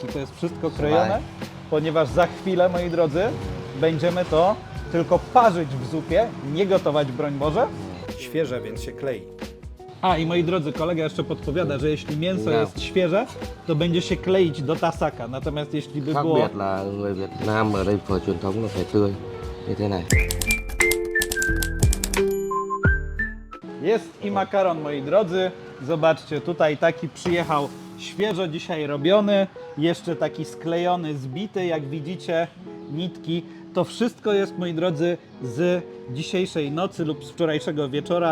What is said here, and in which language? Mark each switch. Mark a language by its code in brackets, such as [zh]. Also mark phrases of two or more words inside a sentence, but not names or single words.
[pl] To jest wszystko krojone, ponieważ za chwilę, moi drodzy, będziemy to tylko parzyć w zupie, nie gotować, broń Boże. Świeże, więc się klei. A i moi drodzy, kolega jeszcze podpowiada, że jeśli mięso jest świeże, to będzie się kleić do tasaka. Natomiast jeśli by [vi] Khác [pl] było... [vi] biệt là người Việt Nam ở đây phở truyền thống là phải tươi như thế này. [pl] Jest i makaron, moi drodzy. Zobaczcie, tutaj taki przyjechał świeżo dzisiaj robiony. Jeszcze taki sklejony, zbity, jak widzicie, nitki. To wszystko jest, moi drodzy, z dzisiejszej nocy lub z wczorajszego wieczora.